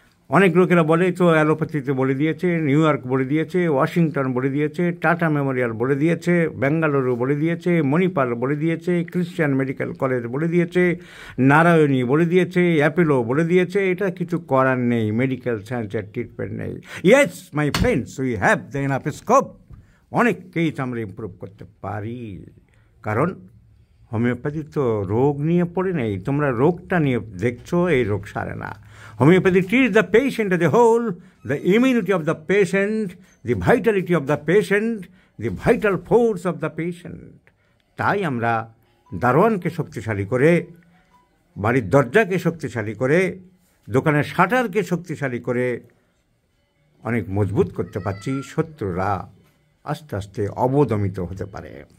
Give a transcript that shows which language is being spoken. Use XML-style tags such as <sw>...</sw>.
<bn>অনেক লোকেরা বলে তো অ্যালোপ্যাথিতে বলে দিয়েছে, নিউ ইয়র্ক বলে দিয়েছে, ওয়াশিংটন বলে দিয়েছে, টাটা মেমোরিয়াল বলে দিয়েছে, বেঙ্গালুরু বলে দিয়েছে, মণিপাল বলে দিয়েছে, ক্রিশ্চিয়ান মেডিকেল কলেজ বলে দিয়েছে, নারায়ণী বলে দিয়েছে, অ্যাপোলো বলে দিয়েছে। এটা কিছু করার নেই, মেডিকেল সায়েন্সের ট্রিটমেন্ট নেই।</bn> <en>Yes my friends, we have the enough scope.</en> <bn>অনেক কেস আমরা ইমপ্রুভ করতে পারি, কারণ হোমিওপ্যাথি তো রোগ নিয়ে পড়ে নেই। তোমরা রোগটা নিয়ে দেখছো, এই রোগ সারে না।</bn> <en>Homeopathy treats the patient as a whole, the immunity of the patient, the vitality of the patient, the vital force of the patient.</en> <bn>তাই আমরা দারোয়ানকে শক্তিশালী করে, বাড়ির দরজাকে শক্তিশালী করে, দোকানের শাটারকে শক্তিশালী করে অনেক মজবুত করতে পারছি। শত্রুরা আস্তে আস্তে অবদমিত হতে পারে।</bn>